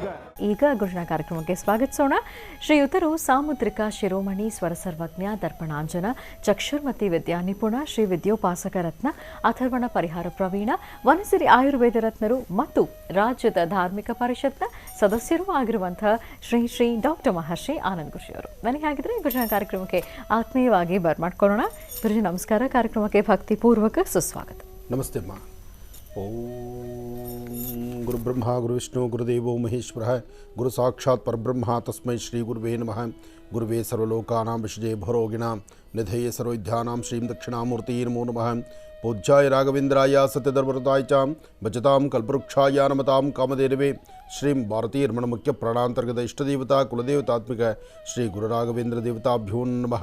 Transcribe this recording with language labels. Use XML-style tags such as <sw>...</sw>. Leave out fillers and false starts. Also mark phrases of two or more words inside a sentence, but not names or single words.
<kn>ಈಗ ಗುರುಜನ ಕಾರ್ಯಕ್ರಮಕ್ಕೆ ಸ್ವಾಗತಿಸೋಣ. ಶ್ರೀಯುತರು ಸಾಮುದ್ರಿಕ ಶಿರೋಮಣಿ ಸ್ವರಸರ್ವಜ್ಞ ದರ್ಪಣಾಂಜನ ಚಕ್ಷುರ್ಮತಿ ವಿದ್ಯಾ ನಿಪುಣ ಶ್ರೀ ವಿದ್ಯೋಪಾಸಕ ರತ್ನ ಅಥರ್ವಣ ಪರಿಹಾರ ಪ್ರವೀಣ ವನಸಿರಿ ಆಯುರ್ವೇದ ರತ್ನರು ಮತ್ತು ರಾಜ್ಯದ ಧಾರ್ಮಿಕ ಪರಿಷತ್ನ ಸದಸ್ಯರೂ ಆಗಿರುವಂತಹ ಶ್ರೀ ಶ್ರೀ ಡಾಕ್ಟರ್ ಮಹರ್ಷಿ ಆನಂದ್ ಖುಷಿ ಅವರು. ನನಗೆ ಹಾಗಿದ್ರೆ ಗುರುಜನ ಕಾರ್ಯಕ್ರಮಕ್ಕೆ ಆತ್ಮೀಯವಾಗಿ ಬರ್ಮಾಡ್ಕೊಳ್ಳೋಣ. ಗುರುಜಿ ನಮಸ್ಕಾರ. ಕಾರ್ಯಕ್ರಮಕ್ಕೆ ಭಕ್ತಿಪೂರ್ವಕ ಸುಸ್ವಾಗತ. ನಮಸ್ತೆ ಅಮ್ಮ.</kn> <sa>ಓಂ ಗುರು ಬ್ರಹ್ಮ ಗುರು ವಿಷ್ಣು ಗುರುದೇವೋ ಮಹೇಶ್ವರ ಗುರು ಸಾಕ್ಷಾತ್ ಪರಬ್ರಹ್ಮ ತಸ್ಮೈ ಶ್ರೀ ಗುರುವೇ ನಮಃ. ಗುರುವೇ ಸರ್ವಲೋಕಾನಾಂ ವಿಷಜೇ ಭರೋಗಿಣಾಂ ನಿಧಯೇ ಸರ್ವವಿದ್ಯಾನಾಂ ಶ್ರೀಂ ದಕ್ಷಿಣಾಮೂರ್ತಿ ನಮೋ ನಮಃ. ಪೂಜ್ಯಾಯ ರಾಘವೇಂದ್ರಾಯ ಸತ್ಯಧರ್ಮರತಾಯ ಚ ಭಜತಾಂ ಕಲ್ಪವೃಕ್ಷಾಯ ನಮತಾಂ ಕಾಮಧೇನವೇ ಶ್ರೀಂ ಭಾರತೀ ರಮಣ ಮುಖ್ಯ ಪ್ರಾಣಾಂತರ್ಗತ ಇಷ್ಟದೇವತಾ ಕುಲದೇವತಾತ್ಮಿಕ ಶ್ರೀ ಗುರು ರಾಘವೇಂದ್ರ ದೇವತಾಭ್ಯೋ ನಮಃ.</sa>